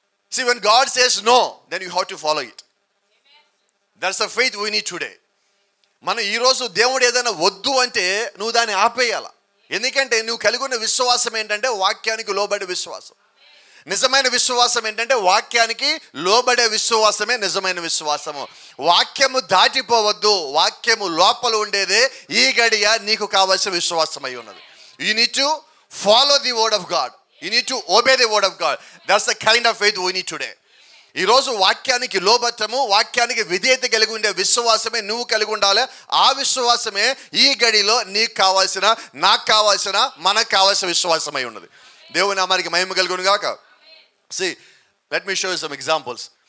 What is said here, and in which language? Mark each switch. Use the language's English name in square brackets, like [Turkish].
[English] See, when God says no, then you have to follow it. That's the faith we need today. [Telugu] మనం ఈరోజు దేవుడు ఏదైనా వద్దు అంటే నువ్వు దాన్ని ఆపేయాల. ఎందుకంటే నువ్వు కలిగి ఉన్న విశ్వాసం ఏంటంటే వాక్యానికి లోబడే విశ్వాసం. నిజమైన విశ్వాసం ఏంటంటే వాక్యానికి లోబడే విశ్వాసమే నిజమైన విశ్వాసము. వాక్యము దాటిపోవద్దు, వాక్యము లోపల ఉండేదే ఈ గడియ నీకు కావాల్సిన విశ్వాసం అయి ఉన్నది. [English] You need to follow the word of God. You need to obey the word of God. That's the kind of faith we need today. [Telugu] ఈరోజు వాక్యానికి లోబట్టము, వాక్యానికి విధేయత కలిగి ఉండే విశ్వాసమే నువ్వు కలిగి ఉండాలి. ఆ విశ్వాసమే ఈ గడిలో నీకు కావాల్సిన, నాకు కావాల్సిన, మనకు కావాల్సిన విశ్వాసమై ఉన్నది. దేవుని నామానికి మహిమ కలుగును గాక. [English] See, let me show you some examples.